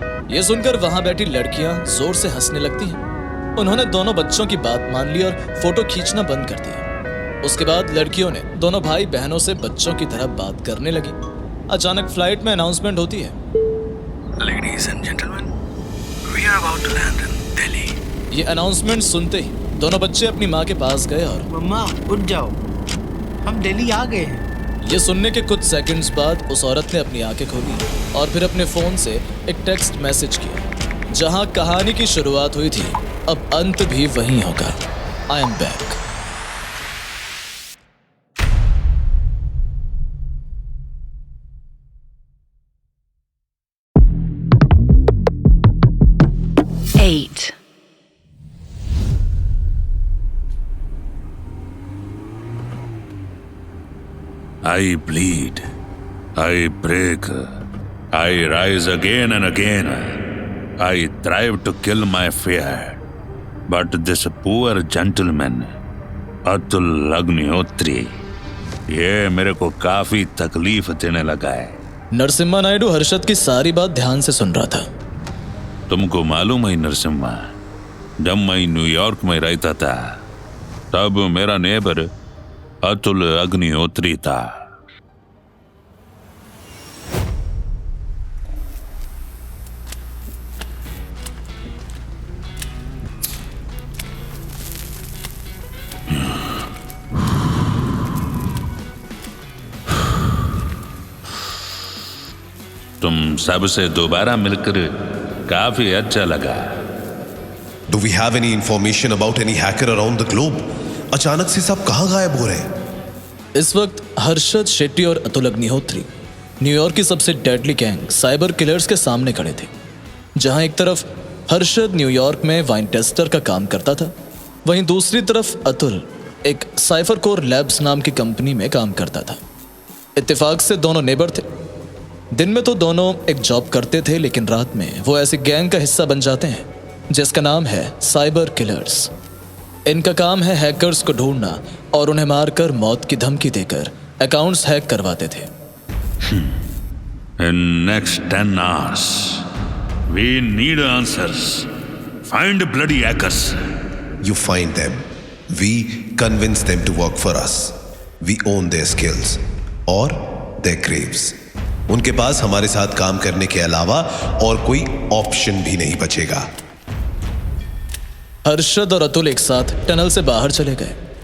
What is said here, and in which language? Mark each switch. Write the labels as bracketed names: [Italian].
[Hindi] ये सुनकर वहां बैठी लड़कियां जोर से हंसने लगती हैं। उन्होंने दोनों बच्चों की बात मान ली और फोटो खींचना बंद कर दिया। उसके बाद लड़कियों ने दोनों भाई बहनों से बच्चों की तरह बात करने लगी। अचानक फ्लाइट में अनाउंसमेंट होती है, [English] Ladies and gentlemen, we are about to land in Delhi. [Hindi] ये अनाउंसमेंट सुनते ही दोनों बच्चे अपनी माँ के पास गए और मम्मा उठ जाओ, हम दिल्ली आ गए हैं। ये सुनने के कुछ सेकंड्स बाद उस औरत ने अपनी आंखें खोली और फिर अपने फोन से एक टेक्स्ट मैसेज किया। जहां कहानी की शुरुआत हुई थी अब अंत भी वहीं होगा। [English] I am back. I bleed, I break, I rise again and again. I strive to kill my fear. But this poor gentleman, [Hindi] Atul Agnihotri, ये मेरे को काफी तकलीफ देने लगा है। नरसिम्हा नायडू हर्षद की सारी बात ध्यान से सुन रहा था। तुमको मालूम है नरसिम्हा, जब मैं न्यूयॉर्क में रहता था तब मेरा नेबर अतुल अग्निहोत्री था। तुम सबसे दोबारा मिलकर काफी अच्छा लगा। [English] Do we have any information about any hacker around the globe? [Hindi] अचानक से सब कहाँ गायब हो रहे हैं? इस वक्त हर्षद शेट्टी और अतुल अग्निहोत्री न्यूयॉर्क की सबसे डेडली गैंग साइबर किलर्स के सामने खड़े थे। जहां एक तरफ हर्षद न्यूयॉर्क में वाइन टेस्टर का काम करता था, वहीं दूसरी तरफ अतुल एक साइफर कोर लैब्स नाम की कंपनी में काम करता था। इत्तेफाक से दोनों नेबर थे। दिन में तो दोनों एक जॉब करते थे, लेकिन रात में वो ऐसी गैंग का हिस्सा बन जाते हैं जिसका नाम है साइबर किलर्स। इनका काम है हैकर्स को ढूंढना और उन्हें मारकर मौत की धमकी देकर अकाउंट्स हैक करवाते थे। [English] In next 10 hours, we need answers. Find bloody hackers. You find them. We convince them to work for us. We own their skills or their graves. [Hindi] उनके पास हमारे साथ काम करने के अलावा और कोई ऑप्शन भी नहीं बचेगा। हर्षद और अतुल एक साथ टनल से बाहर चले गए।